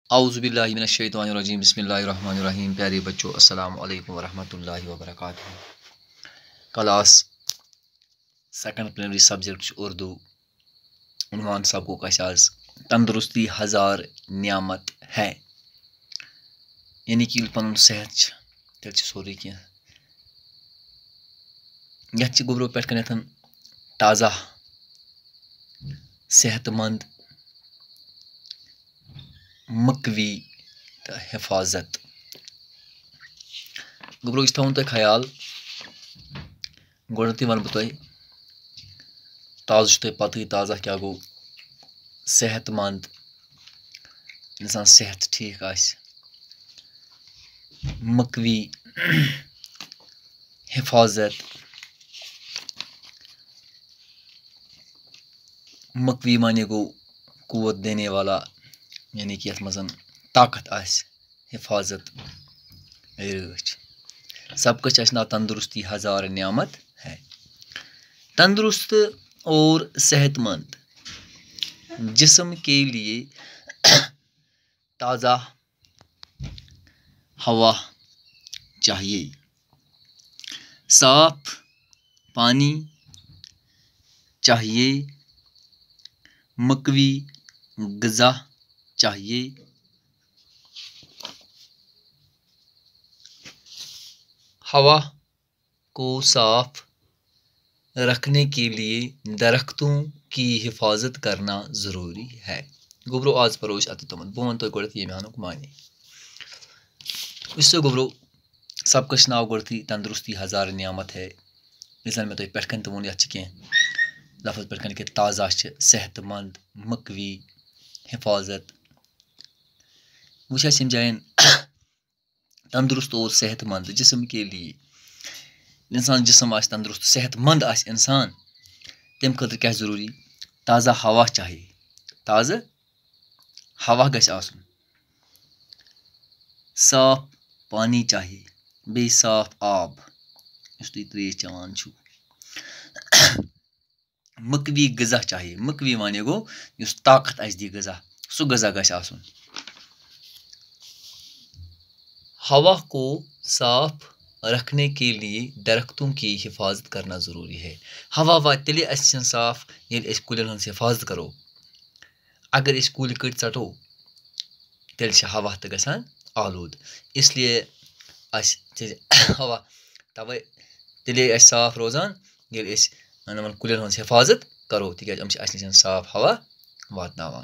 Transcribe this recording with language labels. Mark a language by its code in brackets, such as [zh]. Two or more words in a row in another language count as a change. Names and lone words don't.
[ar] اعوذ باللہ من الشیطان الرجیم بسم اللہ الرحمن الرحیم. [ur] پیارے بچوں [ar] السلام علیکم ورحمۃ اللہ وبرکاتہ. [en] class second primary subject [ur] اردو عنوان [ks] سبقُک آسہِ آز [ur] تندرستی ہزار نعمت ہے. [ks] یعنی کہ ییٚلہِ پنُن صحت چھُ تیٚلہِ چھُ سورُے کینٛہہ. یتھ چھِ گوٚبرو پٮ۪ٹھ کَنٮ۪تھ تازہ صحت مند مقوی تہٕ حفاظت. گوٚبرو یہِ چھُ تھاوُن تۄہہِ خیال گۄڈنٮ۪تھٕے وَنہٕ بہٕ تۄہہِ تازٕ چھُ تۄہہِ پَتہٕے تازہ کیٛاہ گوٚو. صحت مند اِنسان صحت ٹھیٖک آسہِ. مقوی حفاظت. مقوی معنی گوٚو [ur] قوت دینے والا [ks] یعنی کہ یَتھ منٛز طاقت آسہِ. حفاظت رٲچھ. [ur] سب کا چشنا تندرستی ہزار نعمت ہے. تندرست اور صحت مند جسم کے لیے تازہ ہوا چاہیے, صاف پانی چاہیے, مقوی غذا چاہیے. ہوا کو صاف رکھنے کے لیے درختوں کی حفاظت کرنا ضروری ہے. [ks] گوٚبرو آز پَرو أسۍ اَتھ تِمن. بہٕ وَنہٕ تۄہہِ گۄڈنٮ۪تھ ییٚمہِ اَنُک معنی. وٕچھ سا گوٚبرو سبقس چھُ ناو گۄڈنٮ۪تھٕے [ur] تندرستی ہزار نعمت ہے. [ks] یُس زَن مےٚ تۄہہِ پٮ۪ٹھ کَنۍ تہِ ووٚن یَتھ چھِ کینٛہہ لفظ پٮ۪ٹھ کَنۍ کہِ تازہ چھِ, صحت مند, مقوی, حفاظت. وٕچھ اَسہِ ییٚمہِ جایَن [ur] تندرست اور صحت مند جسم کے لیے [ks] اِنسان جسم آسہِ تندرست صحت مند آسہِ اِنسان تمہِ خٲطرٕ کیٛاہ چھِ ضروٗری. [ur] تازہ ہوا چاہیے. [ks] تازٕ ہوا گژھِ آسُن. [ur] صاف پانی چاہیے. [ks] بیٚیہِ صاف آب یُس تُہۍ ترٛیش چٮ۪وان چھُو. [ur] مقوی غذا چاہیے. [ks] مقوی معنی گوٚو یُس طاقت اَسہِ دی غذا, سُہ غذا گژھِ آسُن. [ur] ہوا کو صاف رکھنے کے لیے درختوں کی حفاظت کرنا ضروری ہے. [ks] ہوا واتہِ تیٚلے اَسہِ چھِنہٕ صاف ییٚلہِ أسۍ کُلٮ۪ن ہٕنٛز حفاظت کرو. اگر أسۍ کُلۍ کٔٹۍ ژَٹو تیٚلہِ چھِ ہوا تہِ گژھان آلوٗد. اِسلیے اَسہِ ہوا تَوَے تیٚلے اَسہِ صاف روزان ییٚلہِ أسۍ یِمن کُلٮ۪ن ہٕنٛز حفاظت کرو, تِکیٛازِ یِم چھِ اَسہِ نِش صاف ہوا واتناوان.